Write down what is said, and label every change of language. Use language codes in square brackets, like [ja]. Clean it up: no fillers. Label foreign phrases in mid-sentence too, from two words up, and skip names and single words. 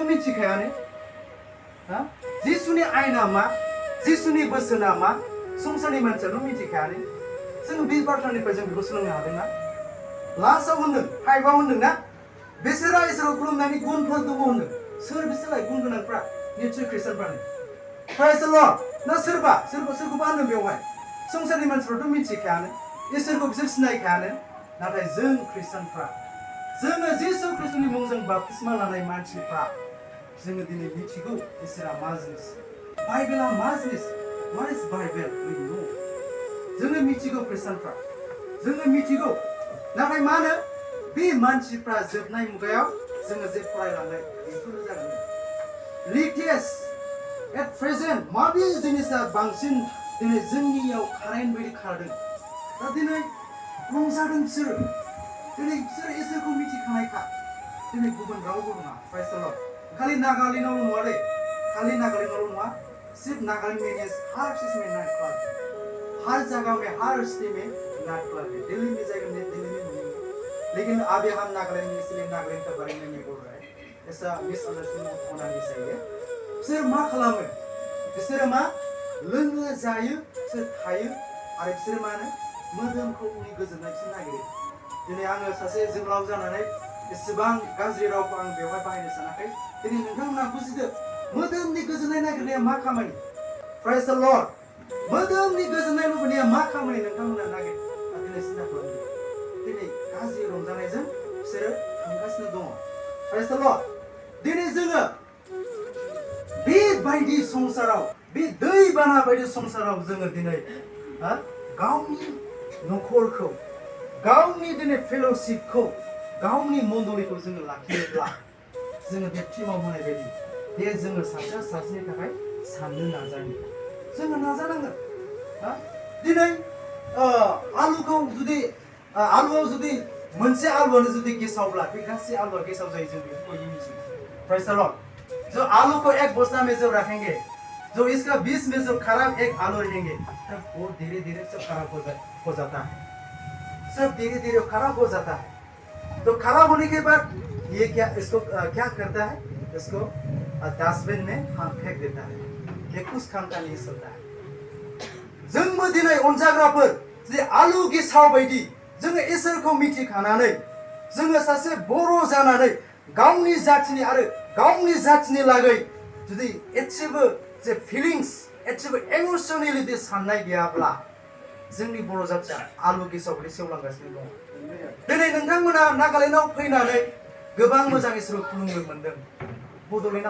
[brx] मिथिखायानो जिसुनि आयेना मा जिसुनि बोसोना मा संसारनि मानसियाथ' मिथिखायानो जों बे बाथ्रानिफ्राय जों बेखौ सोलोंनो हादोंना लास्टआव होनदों 5आव होनदोंना बिसोरहा इसोरखौ खुलुमनायनि गुनफोर दङ होनदों सोर बिसोरलाय गुन गोनांफ्रा निश्चय ख्रिस्टानफ्रानो [en] praise the Lord [brx] ना सोरखौबा होनदों बेवहाय संसारनि मानसिफ्राथ' मिथिखायानो इसोरखौ बिसोर सिनायखायानो नाथाय जों ख्रिस्टानफ्रा जोङो जिसु ख्रिस्टनि मुंजों बाप्तिस्मा लानाय मानसिफ्रा जोङो दिनै मिथिगौ इसोरा मा जिनिस बाइबेला मा जिनिस [en] what is Bible we know [brx] जोङो मिथिगौ ख्रिस्टानफ्रा जोङो मिथिगौ नाथाय मा होनो बे मानसिफ्रा जोबनाय मुगायाव जोङो जे फरायलांनाय बेफोरो जागोन latest [en] at present [brx] माबे जिनिसा बांसिन दिनै जोंनियाव कारेन्ट बायदि खारदों दा दिनै रंजादों बिसोरो दिनै बिसोरो इसोरखौ मिथिखानायखा दिनै गुबुन रावबो नङा [en] praise the Lord [brx] खालि नागालेण्डआवल' नङा दै खालि नागालेण्डआवल' नङा [hi] सिर्फ नागालैंड में हर चीज में नाइट क्लब हर जगह में हर सिटी में नाइट क्लब है दिल्ली में जाएगा दिल्ली में नहीं लेकिन अभी हम नागालैंड में इसलिए नागालैंड के बारे में नहीं बोल रहे हैं ऐसा मिसअंडरस्टैंडिंग होना नहीं चाहिए [brx] बिसोर मा खालामो बिसोरो मा लोङो जायो बिसोर थायो आरो बिसोर मा होनो मोदोमखौ उनि गोजोननाय बिसोर नागिरो दिनै आङो सासे जोहोलाव जानानै एसेबां गाज्रि रावखौ आं बेवहाय बाहायनो सानाखै दिनै नोंथांमोना बुजिदो मोदोमनि गोजोननाय नागिरनाया मा खामानि [en] praise the Lord [brx] मोदोमनि गोजोननाय लुबैनाया मा खामानि नोंथांमोना नागिर दिनै सिन्था खालामदो दिनै गाज्रि रंजानायजों बिसोरो थांगासिनो दङ [en] praise the Lord [brx] दिनै जोङो बेबायदि संसाराव बे दैबाना बायदि संसाराव जोङो दिनै गावनि नखरखौ गावनि दिनै फेल'शिपखौ गावनि मण्डलीखौ जोङो लाखियोब्ला जोङो बे टिमाव होनाय बायदि बे जोङो सासेया सासेनि थाखाय साननो नाजानांगोन जोङो नाजानांगोन दिनै आलुखौ जुदि आलुआव जुदि मोनसे आलुआनो जुदि गेसावब्ला बे गासै आलुआ गेसाव जायो जों बेखौ बयबो मिथियो [en] praise the Lord [hi] जो आलू को एक बस्ता में जब रखेंगे जो इसका बीच में जो खराब एक आलू रहेंगे तब वो धीरे धीरे सब खराब हो जाता है सब धीरे धीरे खराब हो जाता है तो खराब होने के बाद ये क्या इसको क्या करता है इसको डस्टबिन में हम फेंक देता है ये कुछ काम का नहीं चलता है [brx] जोंबो दिनै अनजाग्राफोर जे आलु गेसाव बायदि जोङो इसोरखौ मिथिखानानै जोङो सासे बर' जानानै गावनि जाथिनि आरो गावनि जाथिनि लागै जुदि एसेबो जे फिलिंस एसेबो इमोसनेलिटि साननाय गैयाब्ला जोंनि बर' जाथिया आलु गेसाव बायदि सेवलांगासिनो दङ दिनै नोंथांमोना नागालेण्डआव फैनानै गोबां मोजां इसोरखौ खुलुमनो मोन्दों बड'लेण्डआव